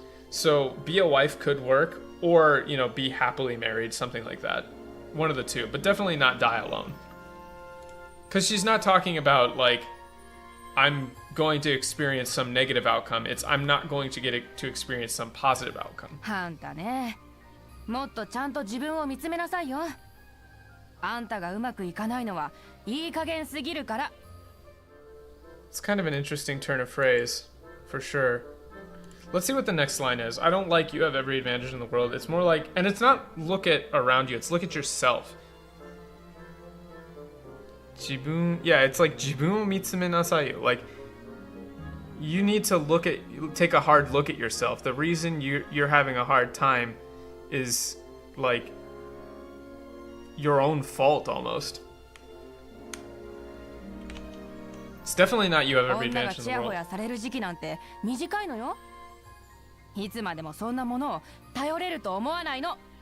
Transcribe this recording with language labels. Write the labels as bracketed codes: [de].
[en] So be a wife could work, or, you know, be happily married, something like that. One of the two, but definitely not die alone. Because she's not talking about, like, I'm going to experience some negative outcome. It's I'm not going to get to experience some positive outcome. [ja] あんたね、もっとちゃんと自分を見つめなさいよ。あんたがうまくいかないのはいい加減すぎるから。 [en] It's kind of an interesting turn of phrase, for sure. Let's see what the next line is. I don't like you have every advantage in the world. It's more like, and it's not look at around you, it's look at yourself. Jibun, yeah, it's like [ja] jibun o mitsume nasai. [en] Like, you need to take a hard look at yourself. The reason you're having a hard time is, like, your own fault almost. It's definitely not you have every advantage in the world. [ja] 女がちやほやされる時期なんて短いのよ。いつまでもそんなものを頼れると思わないの。